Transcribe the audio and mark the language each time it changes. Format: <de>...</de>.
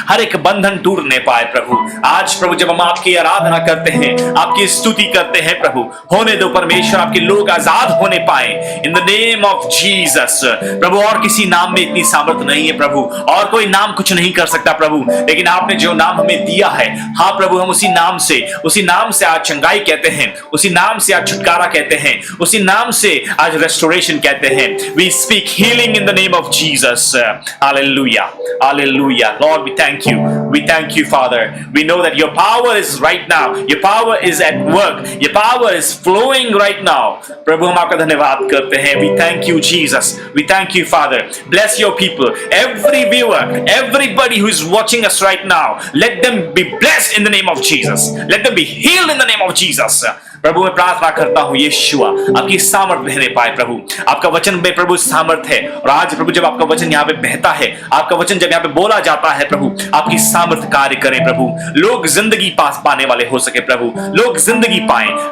<hi>हर एक बंधन टूटने पाए प्रभु. आज प्रभु जब हम आपकी आराधना करते हैं, आपकी स्तुति करते हैं प्रभु, होने दो परमेश्वर आपके लोग आजाद होने पाए</hi> <en>In the name of Jesus.</en> <hi>प्रभु और किसी नाम में इतनी सामर्थ नहीं है प्रभु, और कोई नाम कुछ नहीं कर सकता प्रभु, लेकिन आपने जो नाम हमें दिया है, हाँ प्रभु, हम उसी नाम से आज चंगाई कहते हैं, उसी नाम से आज छुटकारा कहते हैं, उसी नाम से आज रेस्टोरेशन कहते हैं.</hi> <en>We speak healing in the name of Jesus. Hallelujah. Hallelujah. Lord, we thank you. We thank you, Father. We know that your power is right now. Your power is at work. Your power is flowing right now.</en> <hi>प्रभु हम आपका धन्यवाद करते हैं.</hi> <en>We thank you, Jesus. We thank you, Father. Bless your people. Every viewer, everybody who is watching us right now, let them be blessed in the name of Jesus. Let them be healed in the name of Jesus.</en> <hi>प्रभु मैं प्रार्थना करता हूँ यीशुआ, आपकी सामर्थ बहने पाए प्रभु. आपका वचन में प्रभु सामर्थ है, और आज प्रभु जब आपका वचन यहाँ पे बहता है, आपका वचन जब यहाँ पे बोला जाता है प्रभु, आपकी सामर्थ कार्य करें प्रभु. लोग जिंदगी पाने वाले हो सके प्रभु, लोग जिंदगी पाए.</hi>